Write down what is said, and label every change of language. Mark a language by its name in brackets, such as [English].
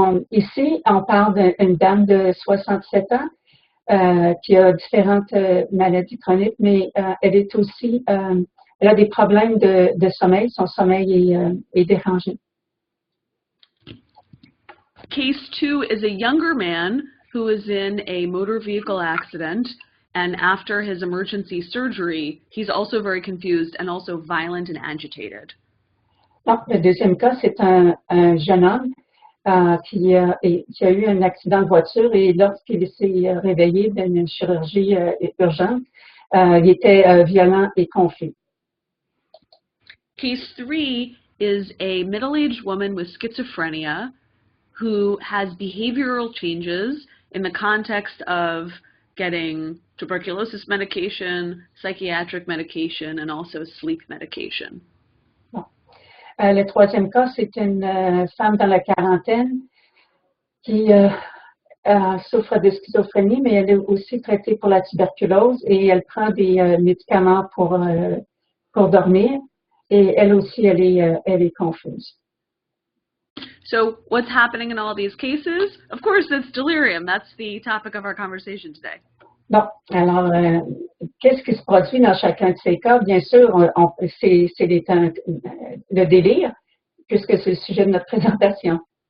[French] Ici, on parle d'une dame de 67 ans qui a différentes maladies chroniques, mais elle est aussi, elle a des problèmes de sommeil. Son sommeil est dérangé. [English] Case 2 is a younger man who is in a motor vehicle accident, and after his emergency surgery, he's also very confused and also violent and agitated. [French] Donc, le deuxième cas, c'est un jeune homme qui a eu un accident de voiture et lorsqu'il s'est réveillé d'une chirurgie urgente, il était violent et confus. [English] Case 3 is a middle-aged woman with schizophrenia who has behavioral changes in the context of getting tuberculosis medication, psychiatric medication, and also sleep medication. [French] Bon. Le troisième cas, c'est une femme dans la quarantaine qui souffre de schizophrénie, mais elle est aussi traitée pour la tuberculose et elle prend des médicaments pour dormir et elle aussi, elle est confuse. [English] So what's happening in all these cases? Of course, it's delirium. That's the topic of our conversation today. [French] Bon, alors, qu'est-ce qui se produit dans chacun de ces cas? Bien sûr, c'est le délire, puisque c'est le sujet de notre présentation.